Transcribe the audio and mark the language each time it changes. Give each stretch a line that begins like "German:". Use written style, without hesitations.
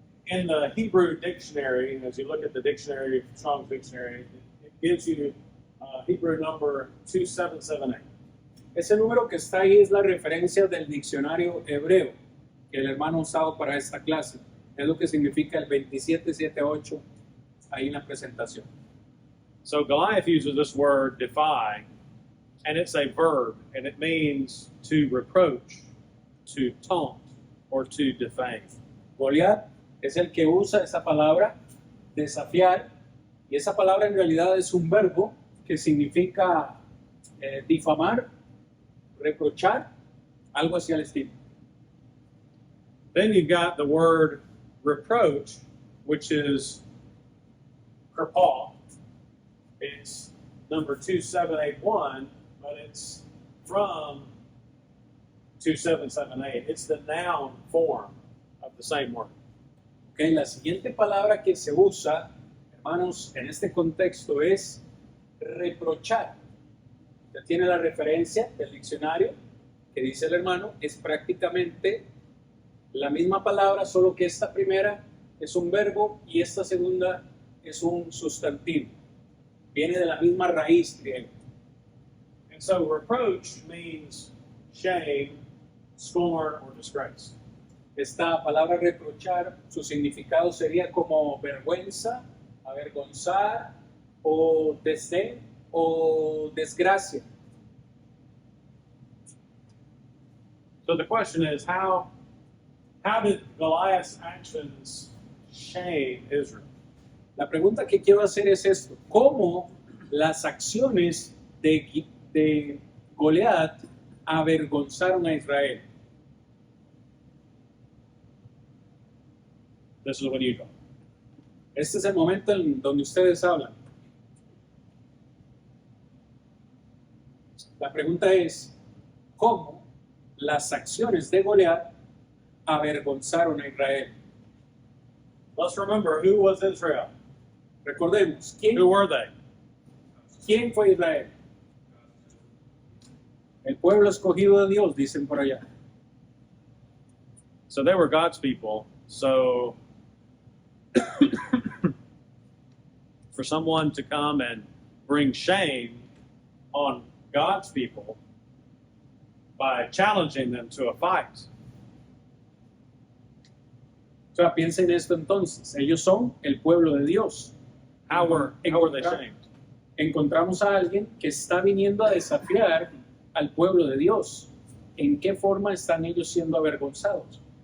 English: In the Hebrew dictionary, as you look at the dictionary, Strong's dictionary, it gives you Hebrew number 2778.
Spanish: Ese número que está ahí es la referencia del diccionario hebreo que el hermano ha usado para esta clase. Es lo que significa el 2778 ahí en la presentación.
English: So Goliath uses this word defy, and it's a verb, and it means to reproach, to taunt, or to defame.
Spanish: Goliat es el que usa esa palabra, desafiar, y esa palabra en realidad es un verbo que significa difamar, reprochar, algo así al estilo.
English: Then you've got the word reproach, which is kerpaw. It's number 2781, but it's from 2778. It's the noun form of the same word.
Spanish: Okay, la siguiente palabra que se usa, hermanos, en este contexto es reprochar. Ya tiene la referencia del diccionario que dice el hermano, es prácticamente la misma palabra, solo que esta primera es un verbo y esta segunda es un sustantivo. Viene de la misma raíz griega.
English: And so reproach means shame, scorn, or disgrace.
Spanish: Esta palabra reprochar, su significado sería como vergüenza, avergonzar, o desdén, o desgracia.
English: So the question is, how did Goliath's actions shame Israel?
Spanish: La pregunta que quiero hacer es esto: ¿cómo las acciones de Goliat avergonzaron a Israel?
English: This is when you go.
Spanish: Este es el momento en donde ustedes hablan. La pregunta es, ¿cómo las acciones de Goliat avergonzaron a Israel?
English: Let's remember, who was Israel?
Spanish: Recordemos,
English: Who were they?
Spanish: ¿quién fue Israel? El pueblo escogido de Dios, dicen por allá.
English: So they were God's people. So for someone to come and bring shame on God's people by challenging them to a fight.
Spanish: O sea, piensen esto entonces, ellos son el pueblo de Dios.
English: How were they shamed?
Spanish: Encontramos a alguien que está viniendo a desafiar al pueblo de Dios. ¿En qué forma están ellos siendo avergonzados?